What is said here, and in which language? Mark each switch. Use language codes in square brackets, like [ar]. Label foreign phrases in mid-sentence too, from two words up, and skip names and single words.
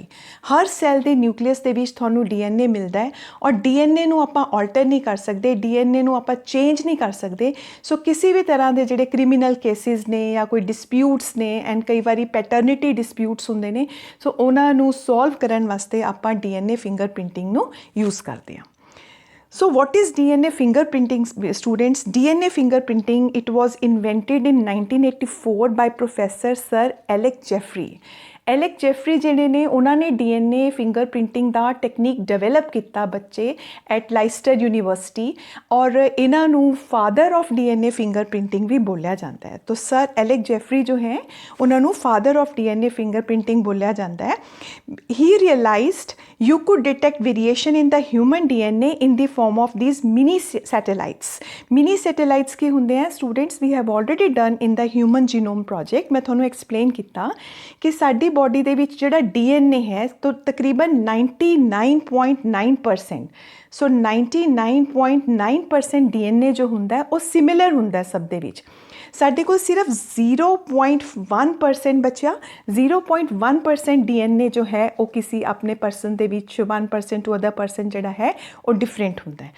[pa] ਹਰ ਸੈੱਲ ਦੇ ਨਿਊਕਲੀਅਸ ਦੇ ਵਿੱਚ ਤੁਹਾਨੂੰ DNA ਮਿਲਦਾ ਹੈ, ਔਰ DNA ਨੂੰ ਆਪਾਂ ਆਲਟਰ ਨਹੀਂ ਕਰ ਸਕਦੇ, DNA ਨੂੰ ਆਪਾਂ ਚੇਂਜ ਨਹੀਂ ਕਰ ਸਕਦੇ। ਸੋ ਕਿਸੇ ਵੀ ਤਰ੍ਹਾਂ ਦੇ ਜਿਹੜੇ [en] criminal cases [pa] ਨੇ ਜਾਂ ਕੋਈ ਡਿਸਪਿਊਟਸ ਨੇ, ਐਂਡ ਕਈ ਵਾਰੀ [en] paternity disputes [pa] ਹੁੰਦੇ ਨੇ, ਸੋ ਉਹਨਾਂ ਨੂੰ ਸੋਲਵ ਕਰਨ ਵਾਸਤੇ ਆਪਾਂ [en] DNA fingerprinting [pa] ਨੂੰ ਯੂਜ਼ ਕਰਦੇ ਹਾਂ। [en] So what is DNA fingerprinting, students? DNA fingerprinting, it was invented in 1984 by Professor Sir Alec Jeffrey. [pa] ਐਲੈਕ ਜੈਫਰੀ ਜਿਹੜੇ ਨੇ ਉਹਨਾਂ ਨੇ [en] DNA fingerprinting [pa] ਦਾ ਟੈਕਨੀਕ ਡਿਵੈਲਪ ਕੀਤਾ ਬੱਚੇ [en] at Leicester University, [pa] ਔਰ ਇਹਨਾਂ ਨੂੰ [en] father of DNA fingerprinting [pa] ਵੀ ਬੋਲਿਆ ਜਾਂਦਾ ਹੈ। ਤਾਂ ਸਰ ਐਲੈਕ ਜੈਫਰੀ ਜੋ ਹੈ ਉਹਨਾਂ ਨੂੰ [en] father of DNA fingerprinting [pa] ਬੋਲਿਆ ਜਾਂਦਾ ਹੈ। [en] he realized you could detect variation in the human DNA in the form of these mini satellites. Mini satellites [pa] ਕੀ ਹੁੰਦੇ ਆ students? [en] We have already done in the human genome project. [pa] ਮੈਂ ਤੁਹਾਨੂੰ explain ਕੀਤਾ ਕਿ ਸਾਡੀ ਬੋਡੀ ਦੇ ਵਿੱਚ ਜਿਹੜਾ DNA ਹੈ ਤਾਂ ਤਕਰੀਬਨ 99.9%, ਸੋ 99.9% DNA ਜੋ ਹੁੰਦਾ ਉਹ ਸਿਮਿਲਰ ਹੁੰਦਾ ਸਭ ਦੇ ਵਿੱਚ। ਸਾਡੇ ਕੋਲ ਸਿਰਫ 0.1% ਬਚਿਆ, 0.1% DNA ਜੋ ਹੈ ਉਹ ਕਿਸੇ ਆਪਣੇ ਪਰਸਨ ਦੇ ਵਿੱਚ 1% [en] to other person [pa] ਜਿਹੜਾ ਹੈ ਉਹ ਡਿਫਰੈਂਟ ਹੁੰਦਾ ਹੈ।